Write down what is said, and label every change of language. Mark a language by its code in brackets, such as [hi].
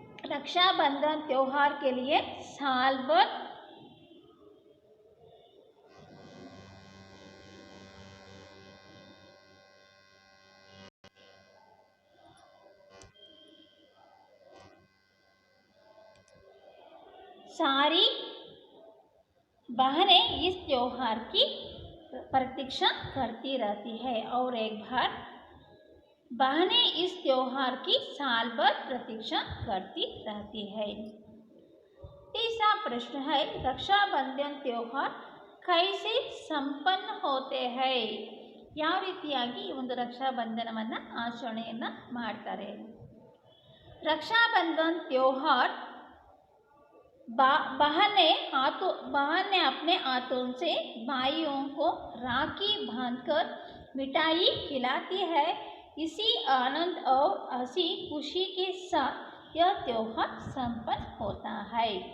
[hi] रक्षाबंधन त्योहार के लिए साल भर सारी बहनें इस त्योहार की प्रतीक्षा करती रहती है. और एक बार बहनें इस त्योहार की साल भर प्रतीक्षा करती रहती है. तीसरा प्रश्न है रक्षाबंधन त्योहार कैसे संपन्न होते हैं. [kn] ಯಾವ ರೀತಿಯಾಗಿ ಈ ಒಂದು ರಕ್ಷಾಬಂಧನವನ್ನು ಆಚರಣೆಯನ್ನು ಮಾಡ್ತಾರೆ. [hi] रक्षाबंधन त्योहार बहनें अपने हाथों से भाइयों को राखी बांधकर मिठाई खिलाती है. इसी आनंद और हंसी खुशी के साथ यह त्योहार संपन्न होता है।